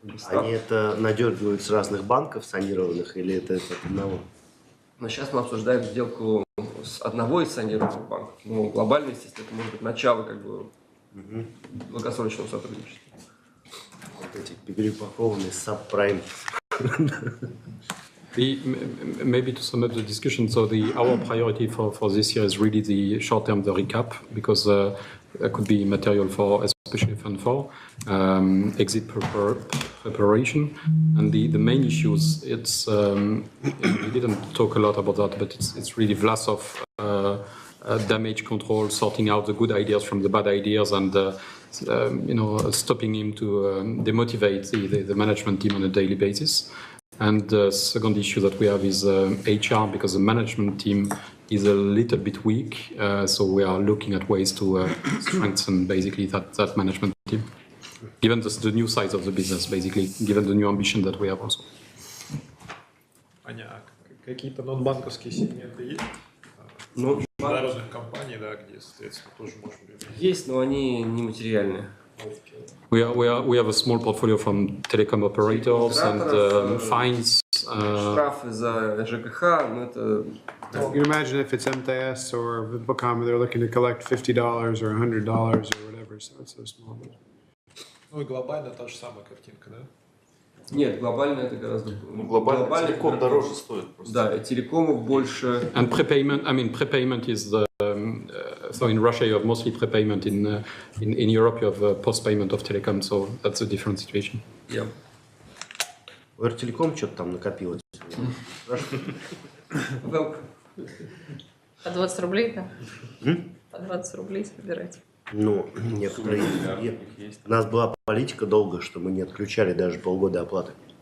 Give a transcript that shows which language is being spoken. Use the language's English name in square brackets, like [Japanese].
[Russian] Они это надергивают с разных банков санированных или это от одного? Но сейчас мы обсуждаем сделку с одного из санированных банков. Но глобально, естественно, это может быть начало как бы долгосрочного сотрудничества. Вот эти перепакованные сабпрайм. [English] Maybe to sum up the discussion, so our priority for this year is really the short-term, the recap, because there could be material for, especially Fund 4, exit preparation, and the main issues, it's, we didn't talk a lot about that, but it's really Vlasov damage control, sorting out the good ideas from the bad ideas, and stopping him to demotivate the management team on a daily basis. And the second issue that we have is HR, because the management team is a little bit weak. So we are looking at ways to strengthen basically that management team, given the new size of the business, basically, given the new ambition that we have also. [Russian] Аня, какие-то нон-банковские сегменты есть? Международных компаний, да, где, соответственно, тоже можем... Есть, но они нематериальные. [English] We have a small portfolio from telecom operators and fines. [Russian] Штрафы за ЖКХ, это... [English] You can imagine if it's MTS or Bacama, they're looking to collect $50 or $100 or whatever, so it's so small. [Russian] Ну и глобально та же самая картинка, да? Нет, глобально это гораздо... глобально телеком дороже стоит просто. Да, телекомов больше... [English] And prepayment is the... so in Russia you have mostly prepayment, in Europe you have post-payment of telecom, so that's a different situation. Yeah. [Russian] У Эртелеком что-то там накопилось. По 20 рублей-то? По 20 рублей собирать. Некоторые есть. У нас была политика долго, что мы не отключали даже полгода оплаты.